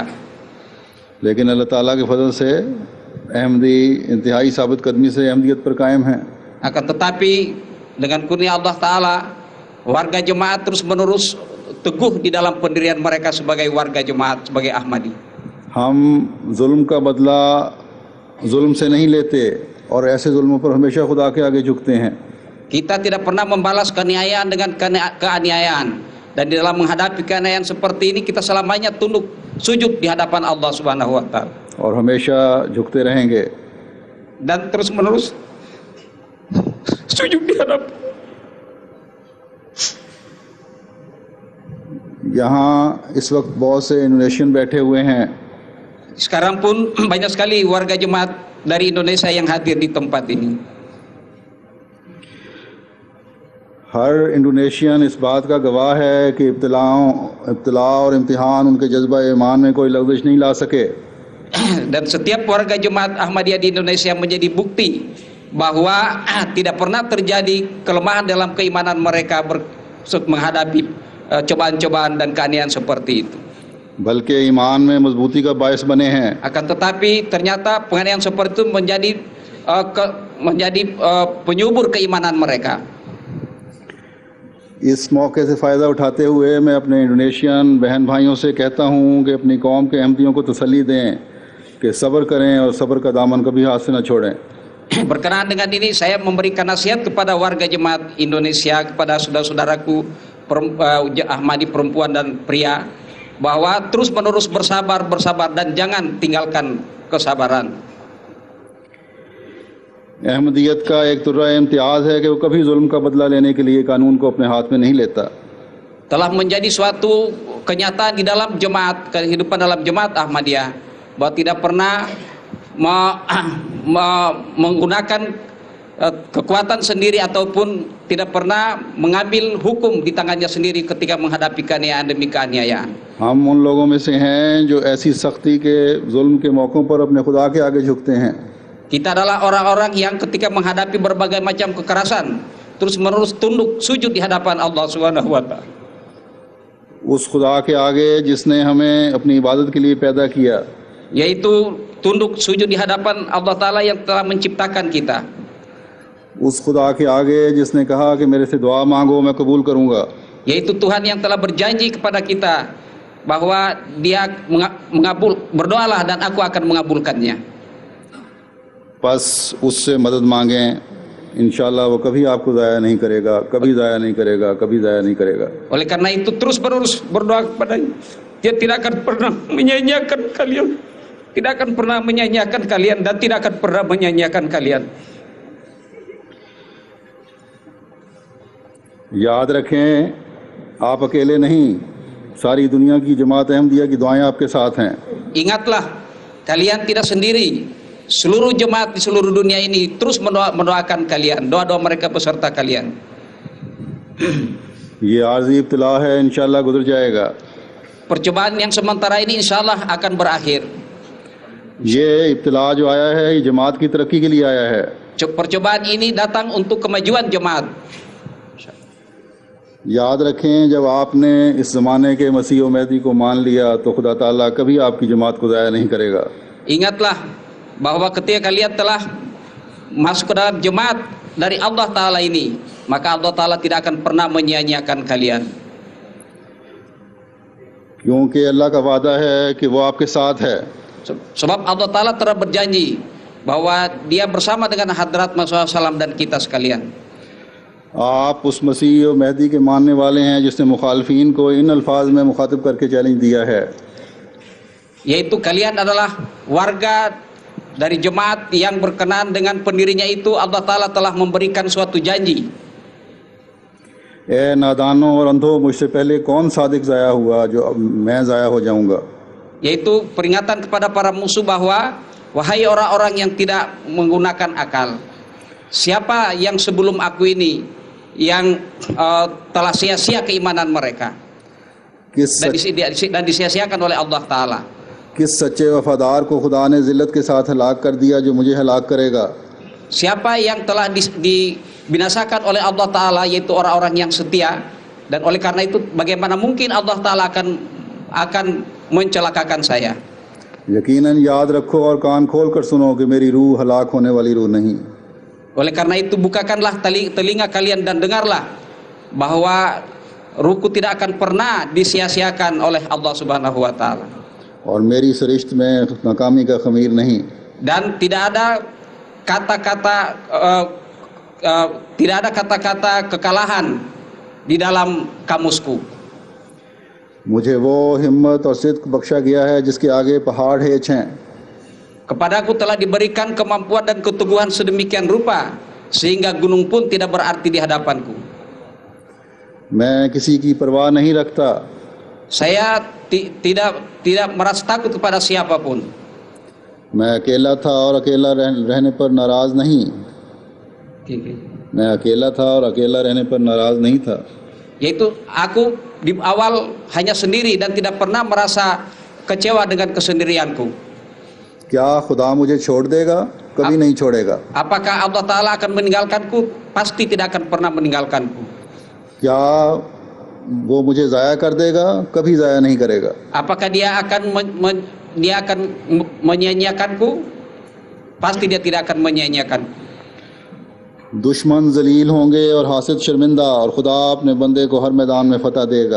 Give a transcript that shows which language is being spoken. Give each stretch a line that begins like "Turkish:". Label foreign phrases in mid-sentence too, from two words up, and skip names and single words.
Urdu: لیکن اللہ تعالیٰ کے فضل سے احمدی انتہائی ثابت قدمی سے احمدیت پر قائم ہیں.
Indonesian: Akan tetapi dengan kurnia Allah Ta'ala, warga jemaat terus menerus teguh di dalam pendirian mereka sebagai warga jemaat, sebagai Ahmadi.
Urdu: ہم ظلم کا بدلہ ظلم سے نہیں لیتے اور ایسے ظلموں پر ہمیشہ خدا کے آگے جھکتے ہیں.
Indonesian: Kita tidak pernah membalas keaniayaan dengan keaniayaan, dan di dalam menghadapi keaniayaan seperti ini kita selamanya tunduk sujud di hadapan
Arabic: الله سبحانه وتعالى,
Urdu: اور ہمیشہ جھکتے رہیں گے.
Indonesian: dan terus menerus sujud di hadapan.
Urdu: یہاں اس وقت بہت سے انڈونیشین بیٹھے ہوئے ہیں.
Indonesian: Sekarang pun banyak sekali warga jemaat dari Indonesia yang hadir di tempat ini.
Urdu: ہر انڈونیشین اس بات کا گواہ ہے کہ ابتلا اور امتحان ان کے جذبہ ایمان میں کوئی لغزش نہیں لا سکے.
Indonesian: Dan setiap warga jemaat Ahmadiyah di Indonesia menjadi bukti bahwa tidak pernah terjadi kelemahan dalam keimanan mereka menghadapi cobaan-cobaan dan keaniayaan seperti itu.
Urdu: بلکہ ایمان میں مضبوطی کا باعث بنے ہیں.
Indonesian: Akan tetapi ternyata penganiayaan seperti itu menjadi penyubur keimanan mereka.
Urdu: اس موقع سے فائدہ اٹھاتے ہوئے میں اپنے انڈونیشین بہن بھائیوں سے کہتا ہوں کہ اپنی قوم کے احمدیوں کو تسلی دیں کہ صبر کریں اور صبر کا دامن کبھی ہاتھ سے نہ چھوڑیں.
Indonesian: Berkenaan dengan ini, saya memberikan nasihat kepada warga jemaat Indonesia, kepada saudara-saudaraku Ahmadi perempuan dan pria, bahwa terus menerus bersabar dan jangan tinggalkan kesabaran.
Urdu: احمدیت کا ایک طرۂ امتیاز ہے کہ وہ کبھی ظلم کا بدلہ لینے کے لیے قانون کو اپنے ہاتھ میں نہیں لیتا.
Indonesian: Telah menjadi suatu kenyataan di dalam jemaat, kehidupan dalam jemaat Ahmadiyah, bahwa tidak pernah menggunakan kekuatan sendiri ataupun tidak pernah mengambil hukum di tangannya sendiri ketika menghadapi keaniayaan demi keaniayaan.
Urdu: ہم ان لوگوں میں سے ہیں جو ایسی سختی کے ظلم کے موقعوں پر اپنے خدا کے آگے جھکتے ہیں.
Indonesian: Kita adalah orang-orang yang ketika menghadapi berbagai macam kekerasan terus menerus tunduk sujud di hadapan
Arabic: الله سبحانه وتعالى.
Urdu: اس خدا کے آگے جس نے ہمیں اپنی عبادت کے لیے پیدا کیا,
Indonesian: Yaitu tunduk sujud di hadapan Allah Ta'ala yang telah menciptakan kita.
Urdu: اس خدا کے آگے جس نے کہا کہ میرے سے دعا مانگو میں قبول کروں گا.
Indonesian: Yaitu Tuhan yang telah berjanji kepada kita bahwa Dia berdoalah dan aku akan mengabulkannya.
Urdu: بس اس سے مدد مانگیں، انشاءاللہ وہ کبھی آپ کو ضائع نہیں کرے گا، کبھی ضائع نہیں کرے گا، کبھی ضائع نہیں کرے گا.
Indonesian: Oleh karena itu terus menerus berdoa kepadanya. Dia tidak akan pernah menyanyiakan kalian, tidak akan pernah menyanyiakan kalian, dan tidak akan pernah menyanyiakan kalian.
Urdu: یاد رکھیں، آپ اکیلے نہیں، ساری دنیا کی جماعت احمدیہ کی دعائیں آپ کے ساتھ ہیں.
Indonesian: Ingatlah, kalian tidak sendiri. Seluruh jemaat di seluruh dunia ini terus mendoakan kalian, doa-doa mereka beserta kalian.
Urdu: یہ عارضی ابتلا ہے، انشاءاللہ گزر جائے گا.
Indonesian: Percobaan yang sementara ini
Arabic: إن شاء الله
Indonesian: akan berakhir.
Urdu: یہ ابتلا جو آیا ہے یہ جماعت کی ترقی کے لیے آیا ہے.
Indonesian: Percobaan ini datang untuk kemajuan jemaat.
Urdu: یاد رکھیں، جب آپ نے اس زمانے کے مسیح اور مہدی کو مان لیا تو خدا تعالیٰ کبھی آپ کی جماعت کو ضائع نہیں کرے گا.
Indonesian: Ingatlah bahwa ketika kalian telah masuk ke dalam jemaat dari Allah Ta'ala ini, maka Allah Ta'ala tidak akan pernah menyia-nyiakan kalian.
Urdu: کیونکہ اللہ کا وعدہ ہے کہ وہ آپ کے ساتھ ہے.
Indonesian: Sebab Allah Ta'ala telah berjanji bahwa Dia bersama dengan hadrat Rasulullah SAW dan kita sekalian.
Urdu: آپ اس مسیح اور مہدی کے ماننے والے ہیں جس نے مخالفین کو ان الفاظ میں مخاطب کر کے چیلنج دیا ہے,
Indonesian: yaitu kalian adalah warga dari jemaat yang berkenan dengan pendirinya itu. Allah Ta'ala telah memberikan suatu janji.
Urdu: اے نادانو اور اندھو، مجھ سے پہلے کون صادق ضائع ہوا جو اب میں ضائع ہو جاؤں گا.
Indonesian: Yaitu peringatan kepada para musuh bahwa wahai orang-orang yang tidak menggunakan akal, siapa yang sebelum aku ini yang telah sia-sia keimanan mereka dan disia-siakan oleh Allah Ta'ala.
Urdu: کس سچے وفادار کو خدا نے ذلت کے ساتھ ہلاک کر دیا جو مجھے ہلاک کرے گا.
Indonesian: Siapa yang telah dibinasakan oleh Allah Ta'ala, yaitu orang-orang yang setia, dan oleh karena itu bagaimana mungkin Allah Ta'ala akan mencelakakan saya.
Urdu: یقیناً یاد رکھو اور کان کھول کر سنو کہ میری روح ہلاک ہونے والی روح نہیں.
Indonesian: Oleh karena itu bukakanlah telinga kalian dan dengarlah bahwa ruhku tidak akan pernah disia-siakan oleh
Arabic: الله سبحانه وتعالى.
Urdu: اور میری سرشت میں ناکامی کا خمیر نہیں.
Indonesian: Dan tidak ada kata-kata kekalahan di dalam kamusku.
Urdu: مجھے وہ ہمت اور صدق بخشا گیا ہے جس کے آگے پہاڑ ہیچ ہیں.
Indonesian: Kepadaku telah diberikan kemampuan dan keteguhan sedemikian rupa sehingga gunung pun tidak berarti di hadapanku.
Urdu: میں کسی کی پرواہ نہیں رکھتا.
Indonesian: Saya tidak merasa takut kepada siapapun.
Urdu: میں اکیلا تھا اور اکیلا رہنے پر ناراض نہیں. میں اکیلا تھا اور اکیلا رہنے پر ناراض نہیں تھا.
Indonesian: Yaitu aku di awal hanya sendiri dan tidak pernah merasa kecewa dengan kesendirianku.
Urdu: کیا خدا مجھے چھوڑ دے گا? کبھی نہیں چھوڑے گا.
Indonesian: Apakah Allah Ta'ala akan meninggalkanku? Pasti tidak akan pernah meninggalkanku.
Urdu: کیا وہ مجھے ضائع کر دے گا? کبھی ضائع نہیں کرے گا.
Indonesian: Apakah dia akan menyia-nyiakanku? Pasti dia tidak akan menyia-nyiakanku.
Urdu: دشمن ذلیل ہوں گے اور حاسد شرمندہ، اور خدا اپنے بندے کو ہر میدان میں فتح دے گا.